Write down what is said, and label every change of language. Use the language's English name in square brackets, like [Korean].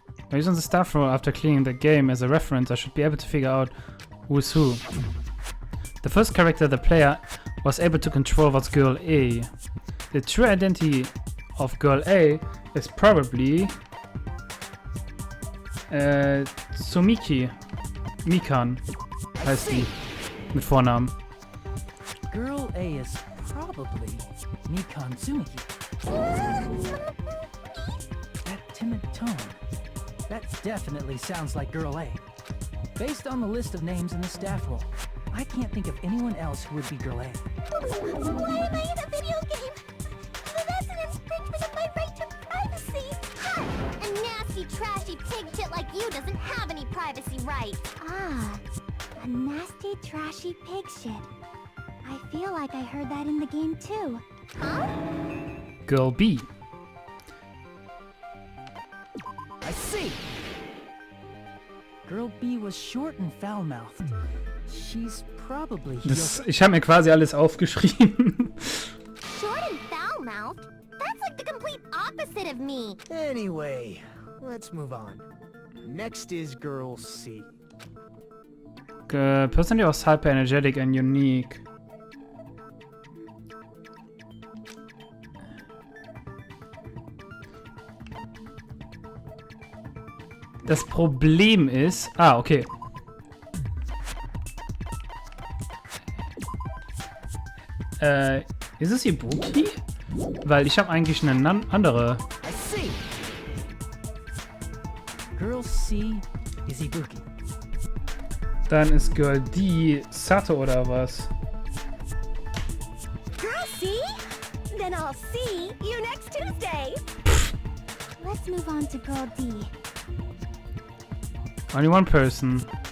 [English] By using the staff roll after clearing the game as a reference, I should be able to figure out who's who. The first character the player was able to control was Girl A. The true identity of Girl A is probably Tsumiki. [German] Mikan heißt die mit Vornamen. [English] Girl A is probably Mikan Tsumiki. That timid tone. That definitely sounds like Girl A. Based on the list of names in the staff roll, I can't think of anyone else who would be Girl A. Why am I in a video game? That's an infringement of my right to privacy. A nasty, trashy pig shit like you doesn't have any privacy rights. Ah, a nasty, trashy pig shit. I feel like I heard that in the game too. Huh? Girl B. I see! Girl B was short and foul-mouthed. She's probably [German] Ich habe mir quasi alles aufgeschrieben. [English] Short and foul-mouthed? That's like the complete opposite of me. Anyway, let's move on. Next is Girl C. Personally was hyper energetic and unique. [German] Das Problem ist... Ah, okay. Ist es Ibuki? Weil ich habe eigentlich eine andere... [English] I see! Girl C is Ibuki. [German] Dann ist Girl D Sato oder was? [English] Girl C? Then I'll see you next Tuesday. Let's move on to Girl D. Only one person.